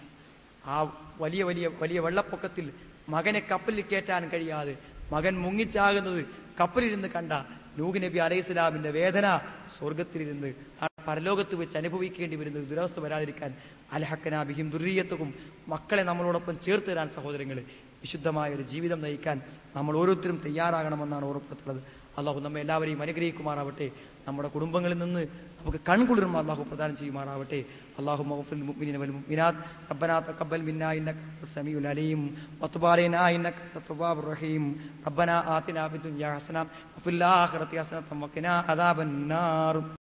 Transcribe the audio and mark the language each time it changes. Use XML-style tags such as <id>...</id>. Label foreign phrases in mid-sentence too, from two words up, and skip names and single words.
<ml>ആ വലിയ വലിയ വലിയ വെള്ളപ്പൊക്കത്തിൽ മകനെ കപ്പലിൽ കയറ്റാൻ കഴിയാതെ മകൻ മുങ്ങിച്ചാകുന്നത് കപ്പലിരുന്ന് കണ്ട നൂഹ് നബി അലൈഹിസ്സലാമിന്റെ വേദന സ്വർഗത്തിലിരുന്ന് പരലോകത്ത് വെച്ച് അനുഭവിക്കേണ്ടി വരുന്ന ദുരവസ്ഥ വരാതിരിക്കാൻ</ml> <ar>ألحقنا بهم ذريتهم,</ar> <ml>മക്കളെ നമ്മളോടൊപ്പം ചേർത്ത് തരാൻ സഹോദരങ്ങളെ വിശുദ്ധമായ ഒരു ജീവിതം നയിക്കാൻ നമ്മൾ ഓരോരുത്തരും തയ്യാറാകണമെന്നാണ് ഓർമ്മപ്പെടുത്തുന്നത്. അള്ളാഹു നമ്മെ എല്ലാവരെയും അനുഗ്രഹിക്കുമാറാവട്ടെ. നമ്മുടെ കുടുംബങ്ങളിൽ നിന്ന് നമുക്ക് കൺകുളിർമ അള്ളാഹു പ്രദാനം ചെയ്യുമാറാവട്ടെ.</ml> <ar>اللهم اغفر للمؤمنين والمؤمنات ربنا تقبل منا انك انت السميع العليم وتب علينا انك انت التواب الرحيم ربنا آتنا في الدنيا حسنة وفي الآخرة حسنة وقنا عذاب النار.</ar>